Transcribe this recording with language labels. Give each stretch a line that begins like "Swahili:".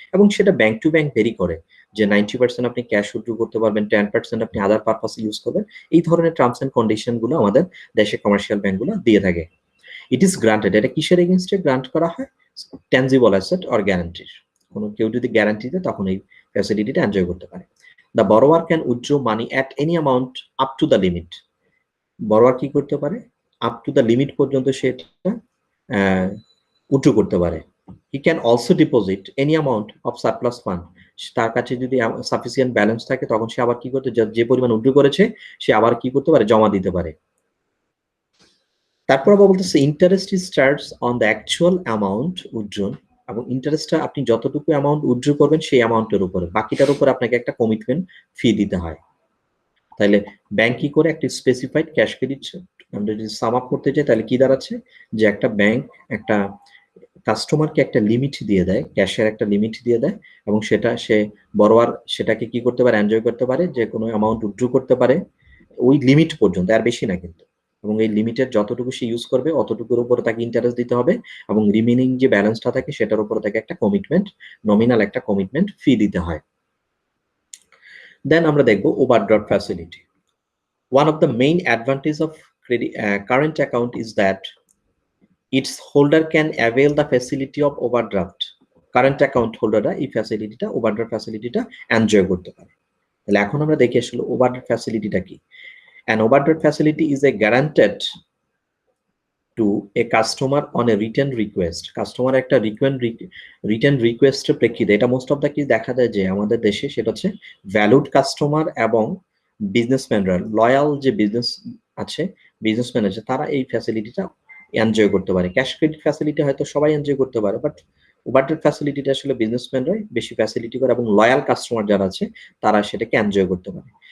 Bangla: এবং সেটা bank to bank very করে, যে 90% আপনি ক্যাশ উইথড্র করতে পারবেন, 10% আপনি আদার পারপাস ইউজ করবেন। এই ধরনের টার্মস এন্ড কন্ডিশন গুলো আমাদের দেশে কমার্শিয়াল ব্যাংকগুলো দিয়ে থাকে।
English: it is granted,
Bangla: এটা কিসের এগেইনস্টে গ্রান্ট করা হয়?
English: Tangible asset or গ্যারান্টির।
Bangla: কোনো কেউ যদি গ্যারান্টি দেয় তখন এই ফ্যাসিলিটিটা এনজয় করতে পারে।
English: The borrower can withdraw money at any amount up to the limit.
Bangla: বড়োয়ার কি করতে পারে? আপ টু দ্য লিমিট পর্যন্ত সেটা উইথড্র করতে পারে।
English: he can also deposit any amount of surplus fund,
Bangla: তার কাছে যদি সাফিসিয়েন্ট ব্যালেন্স থাকে তখন সে আবার কি করতে, যে পরিমাণ উইথড্র করেছে সে আবার কি করতে পারে, জমা দিতে পারে। তারপর আবার বলতেছে
English: interest is charged on the actual amount withdrawn,
Bangla: এবং ইন্টারেস্টটা আপনি যতটুকু অ্যামাউন্ট উইথড্র করবেন সেই অ্যামাউন্টের উপরে, বাকিটার উপরে আপনাকে একটা কমিটমেন্ট ফি দিতে হয়। তাহলে ব্যাংক কি করে একটা স্পেসিফাইড ক্যাশ ক্রেডিট, আমরা যদি সাম আপ করতে চাই তাহলে কি দাঁড়াচ্ছে, যে একটা ব্যাংক একটা কাস্টমারকে একটা লিমিট দিয়ে দেয়, ক্যাশের একটা লিমিট দিয়ে দেয়, এবং সেটা সে বড়োয়ার সেটাকে কি করতে পারে, এনজয় করতে পারে, যে কোনো অ্যামাউন্ট উইথড্র করতে পারে ওই লিমিট পর্যন্ত, আর বেশি না কিন্তু। এবং এই লিমিটের যতটুকু সে ইউজ করবে অতটুকুর উপরে তাকে ইন্টারেস্ট দিতে হবে, এবং রিমেনিং যে ব্যালেন্সটা থাকে সেটার উপরে তাকে একটা কমিটমেন্ট, নমিনাল একটা কমিটমেন্ট ফি দিতে হয়। দেন আমরা দেখবো overdraft facility.
English: One of the main advantages of current account is that its holder can avail the facility of overdraft.
Bangla: Current account হোল্ডাররা এই ফ্যাসিলিটিটা, ওভারড্রাফট ফ্যাসিলিটিটা এনজয় করতে পারে। তাহলে এখন আমরা দেখে আসলে ওভারড্রাফট ফ্যাসিলিটিটা কি।
English: An overdraft facility is a guaranteed to a customer on a written request.
Bangla: Customer একটা রিটেন রিকোয়েস্টের প্রেক্ষিতে, এটা মোস্ট অফ দ্য কি দেখা যায় যে আমাদের দেশে, সেটা হচ্ছে ভ্যালুড কাস্টমার এবং বিজনেসম্যানরা, লয়াল যে বিজনেস আছে, বিজনেসম্যান আছে, তারা এই ফ্যাসিলিটিটা এনজয় করতে পারে। ক্যাশ ক্রেডিট ফ্যাসিলিটি হয়তো সবাই এনজয় করতে পারে, বাট ওভারড্রাফট ফ্যাসিলিটিটা আসলে বিজনেসম্যানরাই বেশি ফ্যাসিলিটি করে, এবং লয়াল কাস্টমার যারা আছে তারা সেটাকে এনজয় করতে পারে।